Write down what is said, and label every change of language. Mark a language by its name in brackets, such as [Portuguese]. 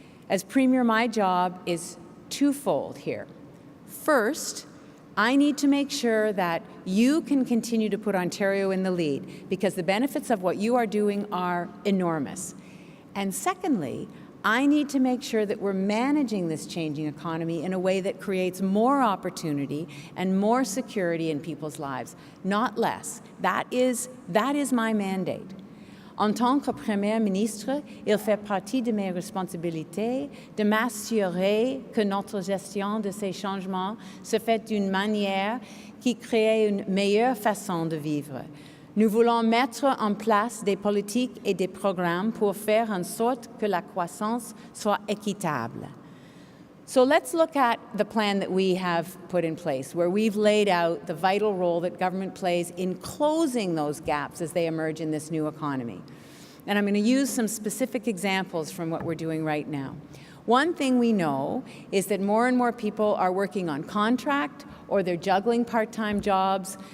[English] As Premier, my job is twofold here. First, I need to make sure that you can continue to put Ontario in the lead because the benefits of what you are doing are enormous. And secondly, I need to make sure that we're managing this changing economy in a way that creates more opportunity and more security in people's lives, not less. That is my mandate. [French] En tant que Premier ministre, il fait partie de mes responsabilités de m'assurer que notre gestion de ces changements se fait d'une manière qui crée une meilleure façon de vivre. Nous voulons mettre en place des politiques et des programmes pour faire en sorte que la croissance soit équitable. [English] So let's look at the plan that we have put in place, where we've laid out the vital role that government plays in closing those gaps as they emerge in this new economy. And I'm going to use some specific examples from what we're doing right now. One thing we know is that more and more people are working on contract or they're juggling part-time jobs.